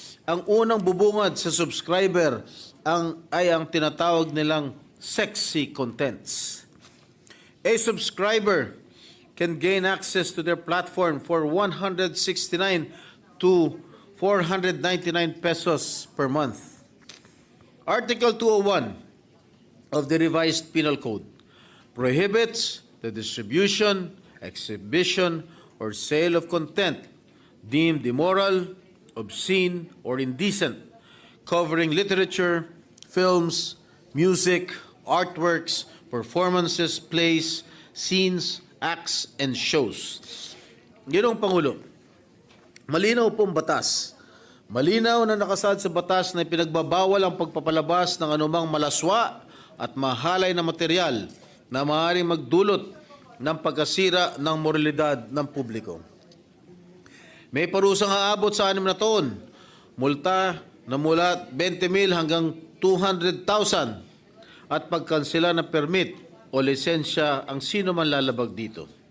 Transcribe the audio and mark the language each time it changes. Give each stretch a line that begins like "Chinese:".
Filipino: Ang unang bubungad sa subscriber ay ang tinatawag nilang sexy contents.
English: A subscriber can gain access to their platform for 169 to 499 pesos per month. Article 201 of the revised Penal Code prohibits the distribution, exhibition, or sale of content deemed immoral, obscene, or indecent, covering literature, films, music, artworks, performances, plays, scenes, acts, and shows.
Filipino: Ginoong Pangulo, malinaw pong batas. Malinaw na nakasaad sa batas na pinagbabawal ang pagpapalabas ng anumang malaswa at mahalay na material na maaaring magdulot ng pagkasira ng moralidad ng publiko. May parusang aabot sa 6 na taon, multa na mula 20,000 hanggang 200,000 at pagkansela ng permit o lisensya ang sino man lalabag dito.